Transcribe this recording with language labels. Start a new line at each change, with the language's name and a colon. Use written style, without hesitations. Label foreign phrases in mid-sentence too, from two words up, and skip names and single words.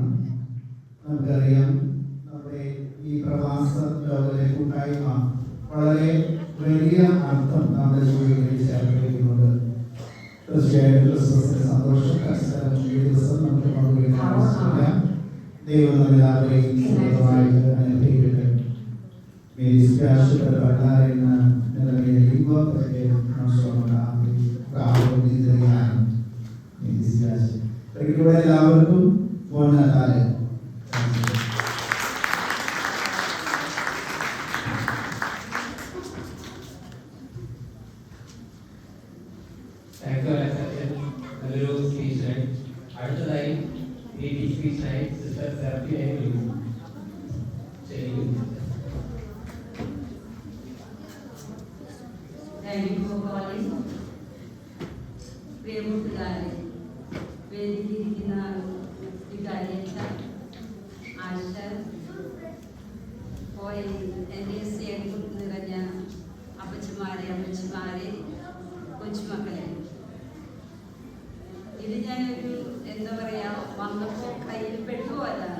Malayalam: നമുക്കറിയാം, നമ്മുടെ ഈ പ്രവാസ ലോകത്തിലെ കൂട്ടായ്മ വളരെ വലിയ അർത്ഥം നമ്മുടെ ജീവിതത്തിൽ ചേർത്തിരിക്കുന്നുണ്ട്. തീർച്ചയായിട്ടും ക്രിസ്മസിന്റെ സന്തോഷം ഈ ദിവസം നമുക്ക് പങ്കുവയ്ക്കാൻ ദൈവം എല്ലാവരെയും സുഖമായിട്ട് അനുഗ്രഹിക്കട്ടെ.
Italian: Mi dispiace per parlare nella mia lingua perché non sono bravo in italiano. Mi dispiace. Perché vorrei എല്ലാവർക്കും buon Natale.
Malayalam: നല്ലൊരു സ്പീച്ചായി അടുത്തതായി
English: greeting speechആയി
Malayalam: സിസ്റ്റർ സെറഫിനെ വിളിക്കുന്നു.
English: Thank you for calling.
Malayalam: പ്രിയമുട്ടുകാരെ, വേദിയിലിരിക്കുന്ന വികാരിയച്ച ആശ, എൻ്റെ സ്നേഹം നിറഞ്ഞ അമ്മച്ചിമാരെ, കൊച്ചുമക്കളെ, ഇത് ഞാനൊരു എന്താ പറയാ വന്നപ്പോൾ കയ്യിൽ പെട്ടുപോയതാണ്.